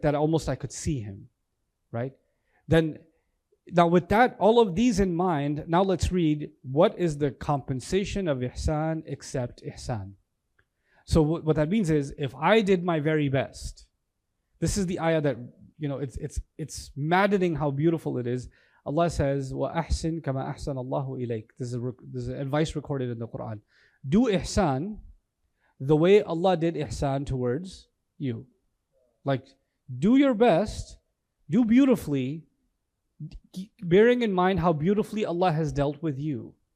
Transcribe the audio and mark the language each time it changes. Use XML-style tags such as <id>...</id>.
<en>That almost I could see Him, right? Now with that, all of these in mind, now let's read, what is the compensation of ihsan except ihsan? So what that means is, if I did my very best, this is the ayah that, it's maddening how beautiful it is. Allah says,</en> <ar>وَأَحْسِن كَمَا أَحْسَنَ اللَّهُ إِلَيْكَ.</ar> <en>This is advice recorded in the Quran. Do ihsan the way Allah did ihsan towards you. Like, do your best, do beautifully, bearing in mind how beautifully Allah has dealt with you.</en>